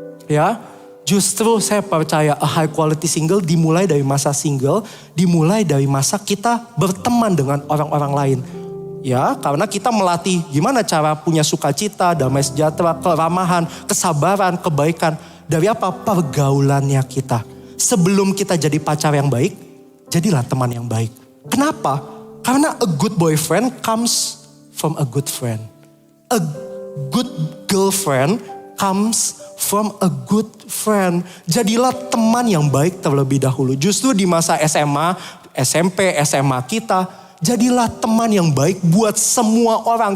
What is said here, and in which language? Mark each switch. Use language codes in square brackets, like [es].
[id] Ya, justru saya percaya [en] a high quality single [id] dimulai dari masa single, dimulai dari masa kita berteman dengan orang-orang lain. Ya, karena kita melatih gimana cara punya sukacita, damai sejahtera, keramahan, kesabaran, kebaikan. Dari apa? Pergaulannya kita. Sebelum kita jadi pacar yang baik, jadilah teman yang baik. Kenapa? [en] Karena a good boyfriend comes from a good friend. A good girlfriend comes from a good friend. [id] Jadilah teman yang baik terlebih dahulu. Justru di masa SMA, SMP, SMA kita, Jadilah teman yang baik buat semua orang.